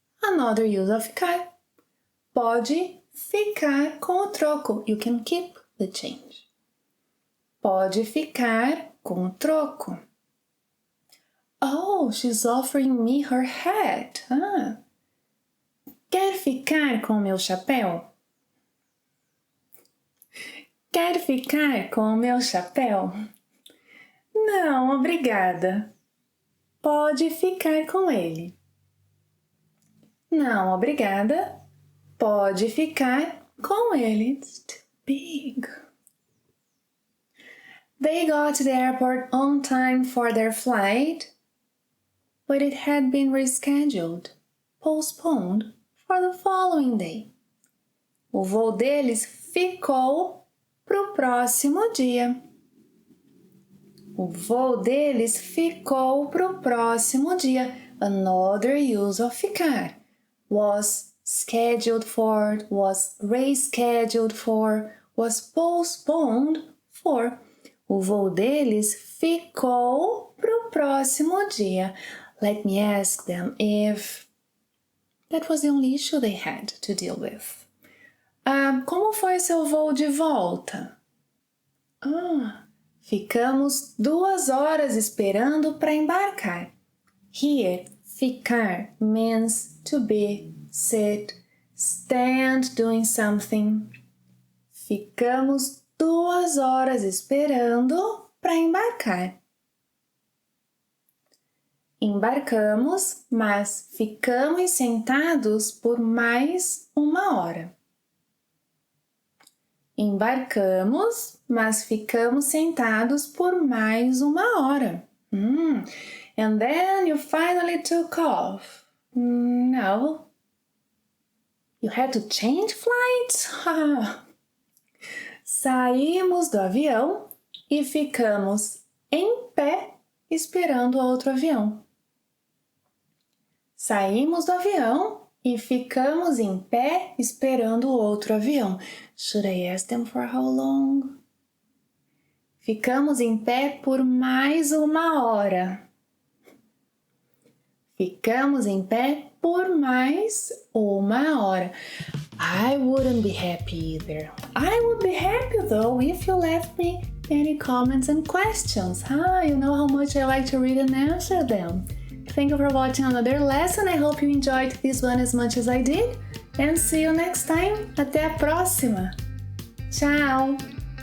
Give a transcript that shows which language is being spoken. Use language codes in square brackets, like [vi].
[en] Another use of ficar. [pt] Pode ficar com o troco. [en] You can keep the change. [pt] Pode ficar com o troco. [en] Oh, she's offering me her hat. [pt] Quer ficar com meu chapéu? Quer ficar com meu chapéu? Não, obrigada. Pode ficar com ele. Não, obrigada. Pode ficar com ele. [en] It's too big. They got to the airport on time for their flight, but it had been rescheduled, postponed for the following day. [pt] O voo deles ficou pro próximo dia. O voo deles ficou pro próximo dia. [en] Another use of ficar. Was scheduled for, was rescheduled for, was postponed for. [pt] O voo deles ficou pro próximo dia. [en] Let me ask them if that was the only issue they had to deal with. [pt] Como foi seu voo de volta? Ficamos 2 horas esperando para embarcar. [en] Here, ficar means to be, sit, stand doing something. [pt] Ficamos 2 horas esperando para embarcar. Embarcamos, mas ficamos sentados por mais 1 hora. Embarcamos, mas ficamos sentados por mais 1 hora. [en] And then you finally took off. No. You had to change flights? [pt] Saímos do avião e ficamos em pé esperando outro avião. Saímos do avião e ficamos em pé esperando outro avião. [en] Should I ask them for how long? [pt] Ficamos em pé por mais 1 hora. Ficamos em pé por mais 1 hora. [en] I wouldn't be happy either. I would be happy though if you left me any comments and questions. You know how much I like to read and answer them. Thank you for watching another lesson. I hope you enjoyed this one as much as I did. And see you next time. [pt] Até a próxima. Tchau!